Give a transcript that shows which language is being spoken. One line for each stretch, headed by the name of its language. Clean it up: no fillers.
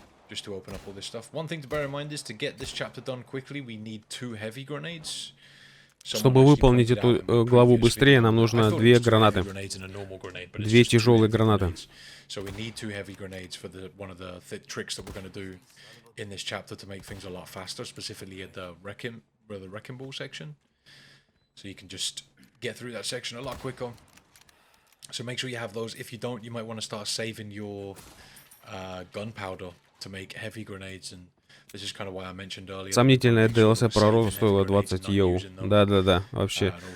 English: Just to open up all this stuff. One thing to bear in mind is to get this chapter done quickly, we need 2 heavy grenades.
Russian: Чтобы выполнить эту главу быстрее, нам нужно 2 гранаты. 2 тяжелые гранаты.
English: So we need 2 heavy grenades for one of the tricks that we're going to do in this chapter to make things a lot faster, specifically at the wrecking ball section. So you can just get through that section a lot quicker. So make sure you have those. If you don't, you might want to start saving your gunpowder to make heavy grenades, and this is kind of why I mentioned earlier.
Russian: Сомнительная DLC про розу стоила 20 евро. Да, вообще.